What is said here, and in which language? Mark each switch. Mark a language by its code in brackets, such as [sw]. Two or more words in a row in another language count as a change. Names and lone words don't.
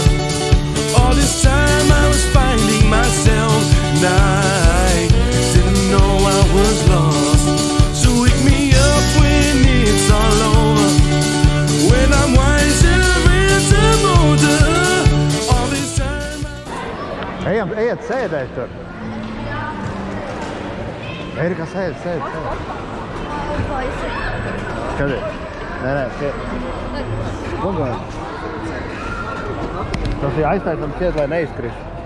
[en] All this time I was finding myself, and I didn't know I was lost. So wake me up when it's all over, when I'm wiser and I'm older. All this time [lv] Ejiet sēdēt tur. Erika, sēd. Skaties. Nē, Pagaid. Tas ir aiztaisam šķiet, lai neizkrist.